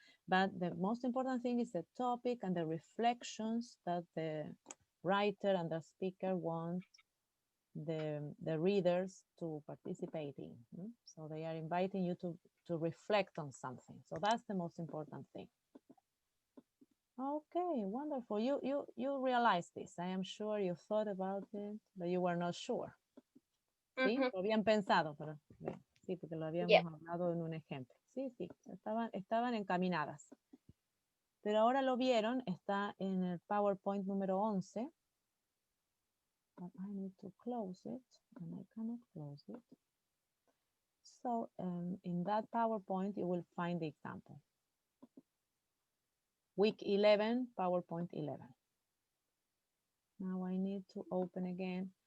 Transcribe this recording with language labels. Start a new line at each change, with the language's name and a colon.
English: But the most important thing is the topic and the reflections that the writer and the speaker want the readers to participate in. So they are inviting you to reflect on something. So that's the most important thing. Okay, wonderful. You realize this. I am sure you thought about it, but you were not sure.
Spanish: ¿Sí? Lo habían pensado, pero sí, porque lo habíamos hablado en un ejemplo. Sí, estaban encaminadas. Pero ahora lo vieron, está en el PowerPoint número 11.
English: But I need to close it, and I cannot close it. So in that PowerPoint, you will find the example. Week 11, PowerPoint 11. Now I need to open again.